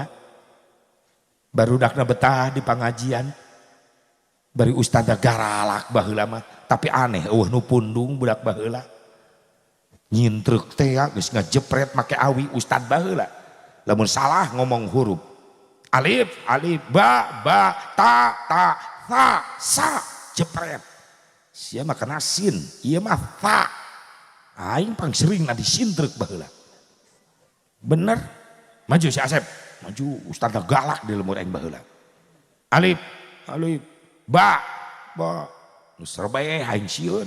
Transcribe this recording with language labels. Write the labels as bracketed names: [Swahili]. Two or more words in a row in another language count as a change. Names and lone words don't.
[Sundanese] Barudakna betah di pangajian. Bari ustadzna garalak baheula mah tapi aneh eueuh nu pundung budak baheula. Nyintruk teh geus ngajepret make awi ustad baheula. Lamun salah ngomong huruf. [Arabic] ألف، ألف, باء، تاء، ثاء, [Sundanese] jepret. Sia mah kana sin, ieu mah fa. Aing pang seringna disintruk baheula. Bener? Maju si Asep, maju ustadzna galak di lemur aing baheula. [Arabic] ألف، ألف، باء, [Sundanese] nu serbae aing sieun.